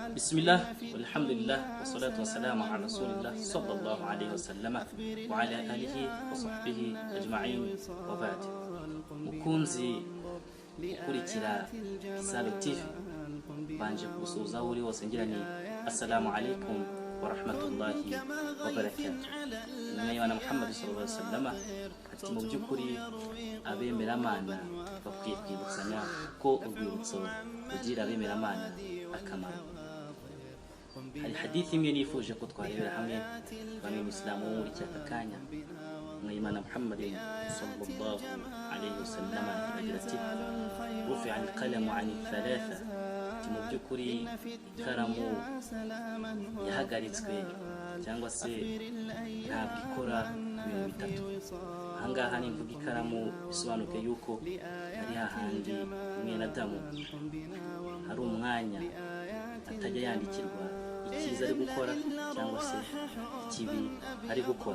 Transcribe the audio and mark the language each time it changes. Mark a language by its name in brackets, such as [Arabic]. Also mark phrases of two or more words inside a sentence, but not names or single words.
[Arabic] بسم الله والحمد لله والصلاة والسلام على رسول الله صلى الله عليه وسلم وعلى آله وصحبه أجمعين وبعد. [Kinyarwanda] Mukunzi ukurikira Salo TV, banje kugusuhuza uri wose ngira ni [Arabic] السلام عليكم ورحمة الله وبركاته. [Kinyarwanda] N'Imana Muhammad [Arabic] صلى الله عليه وسلم [Kinyarwanda] ati mu by'ukuri abemeramana bakwiye kwibutsanya ko urwibutso rugira abemeramana akamaro. Hari hadithi imwe nifuje ko twarebera hamwe bamwe Muslimu wo muri cyaka kanya. [Arabic] N'Imana Muhammad صلى الله عليه وسلم [Kinyarwanda] agira ati [Arabic] رفع القلم عن ثلاثة, [Kinyarwanda] mu by'ukuri ikaramu yahagaritswe cyangwa se ntabwo ikora ibintu bitatu. Ahangaha ni mvuga ikaramu bisobanuke yuko ari hahandi mwene Adamu hari umwanya atajya yandikirwa icyiza ari gukora cyangwa se ikibi ari gukora.